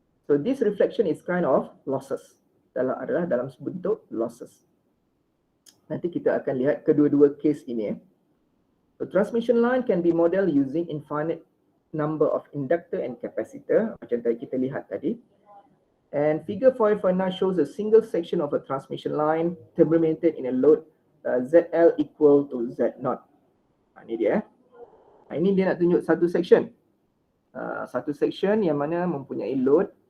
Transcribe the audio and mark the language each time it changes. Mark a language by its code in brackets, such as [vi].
[en] So this reflection is kind of losses. [ms] Adalah dalam bentuk losses. Nanti kita akan lihat kedua-dua case ini. [en] The transmission line can be modeled using infinite number of inductor and capacitor, [ms] macam tadi kita lihat tadi. [en] And figure 4.9 shows a single section of a transmission line terminated in a load ZL equal to Z0. [ms] Ini dia. Ini dia nak tunjuk satu section. Satu section yang mana mempunyai load.